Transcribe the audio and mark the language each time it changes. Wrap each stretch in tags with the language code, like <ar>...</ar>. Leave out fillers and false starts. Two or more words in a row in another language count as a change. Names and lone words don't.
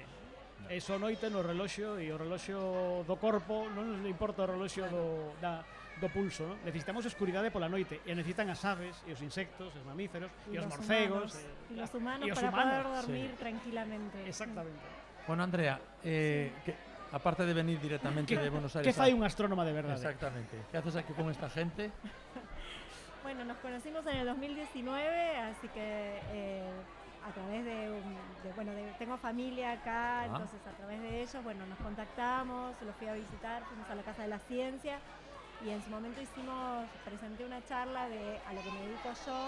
<gl>É só noite no reloxo e o reloxo do corpo non nos importa o reloxo do pulso, non? Necesitamos escuridade pola noite e necesitan as aves e os insectos, os mamíferos e os morcegos e os humanos para poder dormir tranquilamente. Exactamente.</gl> <es>Bueno, Andrea, aparte de venir directamente de Buenos Aires,</es> <gl>que fai un astrónoma de verdade? Exactamente.</gl> <es>Que haces aquí con esta gente? Bueno, nos conocimos en el 2019, así que a través tengo familia acá, entonces a través de ellos, bueno, nos contactamos, los fui a visitar, fuimos a la Casa de la Ciencia y en su momento presenté una charla a lo que me dedico yo.</es>